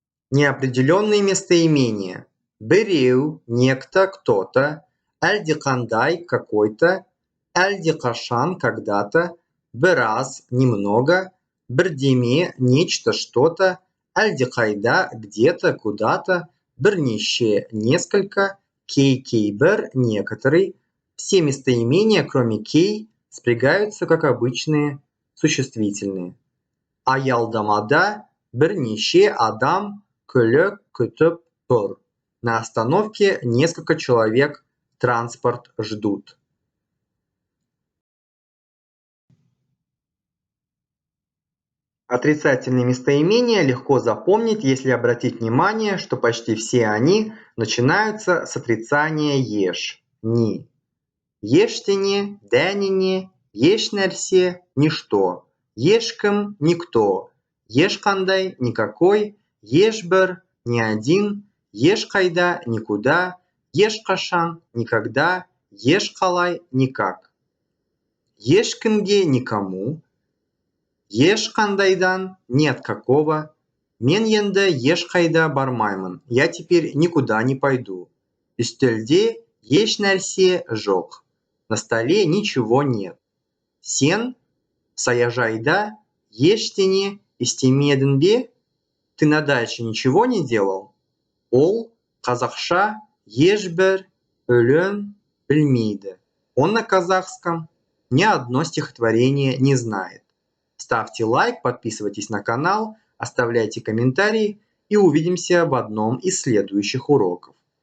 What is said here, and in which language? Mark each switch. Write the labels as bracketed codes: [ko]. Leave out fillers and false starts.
[ru] Неопределенные местоимения. Біреу, некто, кто-то, әлдеқандай, какой-то, әлдеқашан, когда-то, біраз, немного, бірдеме, нечто, что-то, әлдеқайда, где-то, куда-то, бірнеше, несколько, кейбір, некоторый. Все местоимения, кроме кей, спрягаются как обычные существительные. [kk] Аялдамада бірнеше адам көлік күтіп тұр. [ru] На остановке несколько человек транспорт ждут. Отрицательные местоимения легко запомнить, если обратить внимание, что почти все они начинаются с отрицания еш, ни. [kk] Ештене, дәнене, ешнәрсе, ничто. Ешкім, никто. Ешқандай, никакой. [ru] Ешбір, ни один. Ешқайда, никуда. [kk] Ешқашан, никогда. Ешқалай, никак. Ешкімге, никому. [ru] Ешқандайдан, ни от какого. [kk] Мен енді ешқайда бармаймын. [ru] Я теперь никуда не пойду. [kk] Үстелде ешнәрсе жоқ. [ru] На столе ничего нет. [kk] Сен, саяжайда, ештене істемедің бе? [ru] Ты на даче ничего не делал? [kk] Ол, қазақша, ешбір, өлең, білмейді. [ru] Он на казахском ни одно стихотворение не знает. Ставьте лайк, подписывайтесь на канал, оставляйте комментарии и увидимся в одном из следующих уроков.